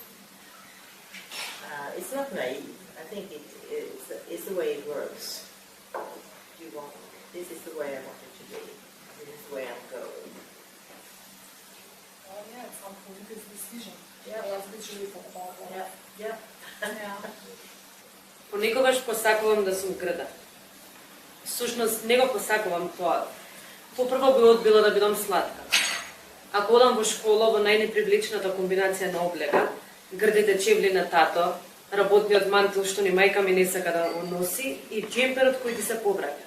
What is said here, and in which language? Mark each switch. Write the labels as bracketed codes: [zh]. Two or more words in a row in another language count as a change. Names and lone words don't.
[en] It's not naive. I think it's the way it works. This is the way I want it to be. This is the way I'm going. Well, yeah, it's some political decision. Yeah. That's literally for all. Yeah. [mk] Понекогаш посакувам да сум грда. Всушност не го посакувам тоа. Попрво би одбила да бидам сладка. Ако одам во школа во најнепривлечната комбинација на облека, грдите чевли на тато, работниот мантил што ни мајка ми не сака да го носи и джемперот кој ти се повраќа.